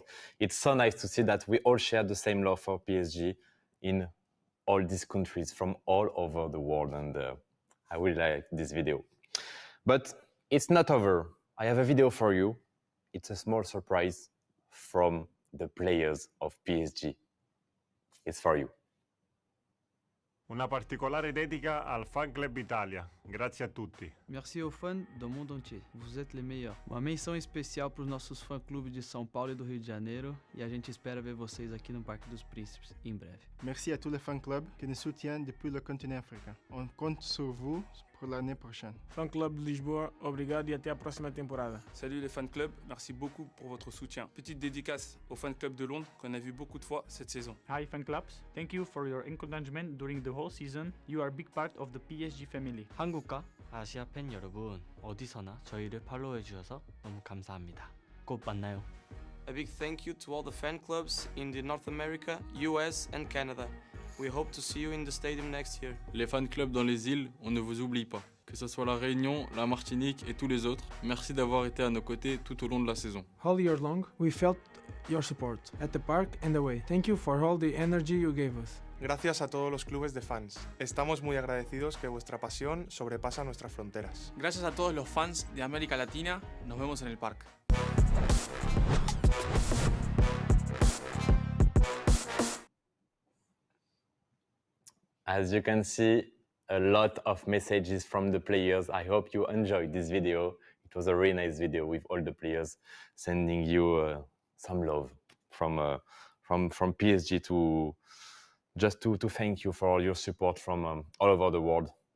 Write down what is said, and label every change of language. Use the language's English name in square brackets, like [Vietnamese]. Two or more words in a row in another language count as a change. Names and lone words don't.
[English] It's so nice to see that we all share the same love for PSG in all these countries from all over the world, and I really like this video. But it's not over. I have a video for you. It's a small surprise from the players of PSG. It's for you. [Italian] Una particolare dedica al Fan Club Italia. Grazie a tutti. [French] Merci aux fãs do mundo entier. Vous êtes les meilleurs. [Portuguese] Uma menção especial para os nossos fã-clubes de São Paulo e do Rio de Janeiro, e a gente espera ver vocês aqui no Parque dos Príncipes em breve. [French] Merci à tous les fan clubs qui nous soutiennent depuis le continent africain. On compte sur vous pour l'année prochaine. [Portuguese] Fan Club de Lisboa, obrigado e até a próxima temporada. [French] Salut les fan clubs, merci beaucoup pour votre soutien. Petite dédicace au fan club de Londres qu'on a vu beaucoup de fois cette saison. [English] Hi fan clubs, thank you for your encouragement during the whole season. You are a big part of the PSG family. [Korean] 한국과 아시아 팬 여러분, 어디서나 저희를 팔로우해 주셔서 너무 감사합니다. 곧 만나요. [English] A big thank you to all the fan clubs in the North America, US and Canada. We hope to see you in the stadium next year. [French] Les fan clubs dans les îles, on ne vous oublie pas. Que ce soit la Réunion, la Martinique et tous les autres, merci d'avoir été à nos côtés tout au long de la saison. [English] All year long, we felt your support at the park and away. Thank you for all the energy you gave us. [Spanish] Gracias a todos los clubes de fans. Estamos muy agradecidos que vuestra pasión sobrepasa nuestras fronteras. Gracias a todos los fans de América Latina. Nos vemos en el parque. [English] As you can see, a lot of messages from the players. I hope you enjoyed this video. It was a really nice video with all the players sending you some love from PSG to just to thank you for all your support from all over the world.